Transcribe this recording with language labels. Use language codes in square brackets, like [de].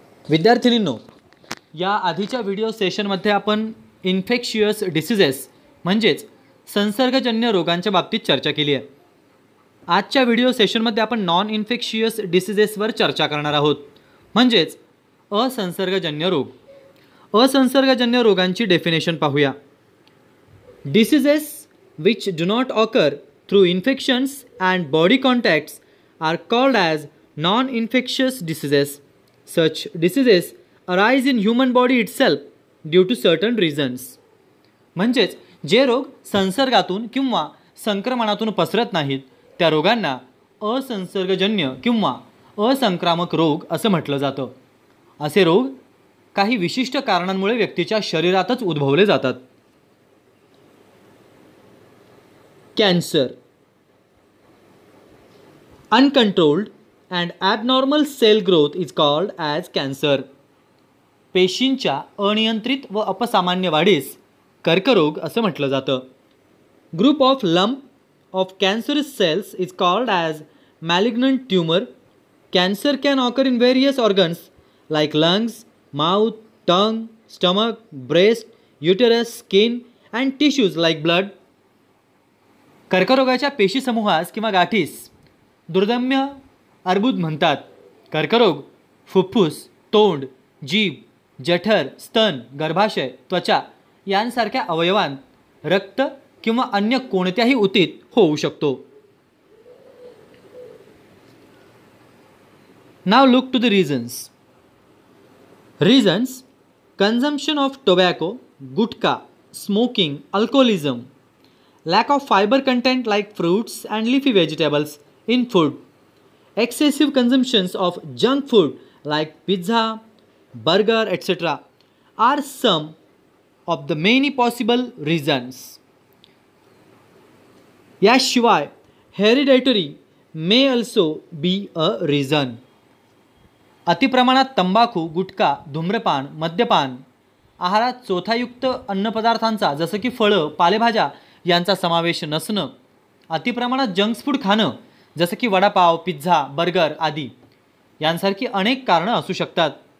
[mr] विद्यार्थिनींनो, या आधीच्या व्हिडिओ सेशनमध्ये आपण इन्फेक्शियस डिसीजेस म्हणजेच संसर्गजन्य रोगांच्या बाबतीत चर्चा केली आहे. आजच्या व्हिडिओ सेशनमध्ये आपण नॉन इन्फेक्शियस डिसीजेसवर चर्चा करणार आहोत, म्हणजेच असंसर्गजन्य रोग. असंसर्गजन्य रोगांची डेफिनेशन पाहूया. [en] Diseases which do not occur through infections and body contacts are called as non-infectious diseases. Such diseases arise in human body itself due to certain reasons. [mr] म्हणजेच जे रोग संसर्गातून किंवा संक्रमणातून पसरत नाहीत त्या रोगांना असंसर्गजन्य किंवा असंक्रामक रोग असं म्हटलं जातं. असे रोग काही विशिष्ट कारणांमुळे व्यक्तीच्या शरीरातच उद्भवले जातात. [en] Cancer. Uncontrolled and abnormal cell growth is called as cancer. [mr] पेशींच्या अनियंत्रित व अपसामान्य वाढीस कर्करोग असं म्हटलं जातं. [en] Group of lump of cancerous cells is called as malignant tumor. Cancer can occur in various organs like lungs, mouth, tongue, stomach, breast, uterus, skin and tissues like blood. [mr] कर्करोगाच्या पेशी समूहास किंवा गाठीस दुर्दम्य अर्बुद म्हणतात. कर्करोग फुफ्फुस, तोंड, जीभ, जठर, स्तन, गर्भाशय, त्वचा यांसारख्या अवयवांत, रक्त किंवा अन्य कोणत्याही ऊतीत होऊ शकतो. [en] Now look to the reasons. Reasons: consumption of tobacco, gutkha, smoking, alcoholism, lack of fiber content like fruits and leafy vegetables in food, excessive consumptions of junk food like pizza, burger, etc. are some of the many possible reasons. [mr] याशिवाय [en] hereditary may also be a reason. [mr] अतिप्रमाणात तंबाखू, गुटखा, धूम्रपान, मद्यपान, आहारात चोथायुक्त अन्नपदार्थांचा जसं की फळं, पालेभाज्या यांचा समावेश नसणं, अतिप्रमाणात जंक्स फूड खाणं जसं की वडापाव, पिझ्झा, बर्गर आदी यांसारखी अनेक कारणं असू शकतात.